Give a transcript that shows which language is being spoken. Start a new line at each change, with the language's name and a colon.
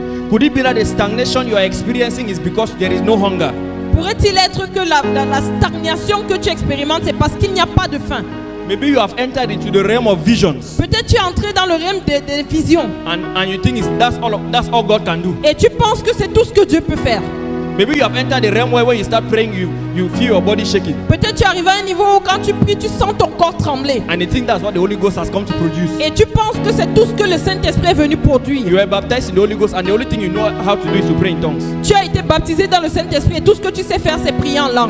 English: Could it be that the stagnation you are experiencing is because there is no hunger?
French: Pourrait-il être que la stagnation que tu expérimentes, c'est parce qu'il n'y a pas de faim?
English: Maybe you have entered into the realm of visions,
French: Peut-être tu es entré dans le realm des visions
English: and you think that's all God can do.
French: et tu penses que c'est tout ce que Dieu peut faire.
English: Maybe you have entered the realm where when you start praying, you feel your body shaking,
French: Peut-être tu arrives à un niveau où quand tu pries, tu sens ton corps trembler.
English: and you think that's what the Holy Ghost has come to produce.
French: Et tu penses que c'est tout ce que le Saint-Esprit est venu produire.
English: You were baptized in the Holy Ghost, and the only thing you know how to do is to pray in tongues.
French: Tu as été baptisé dans le Saint-Esprit et tout ce que tu sais faire, c'est prier en langue.